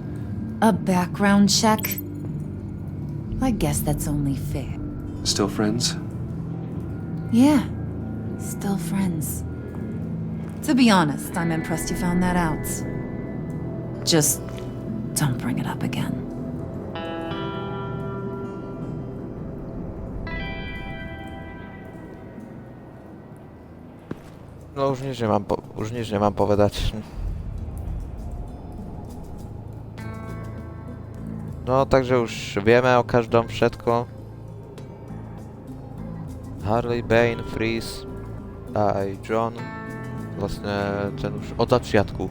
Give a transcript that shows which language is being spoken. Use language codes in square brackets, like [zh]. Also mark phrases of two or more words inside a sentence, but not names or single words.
[en] A background check? I guess that's only fair. Still friends? Yeah, still friends. To be honest, I'm impressed you found that out. Just don't bring it up again. [sk] No [pl] już nic nie mam [sk] povedať. No takže už vieme o každom všetko. Harley, Bane, Freeze a aj John. Vlastne ten už od začiatku.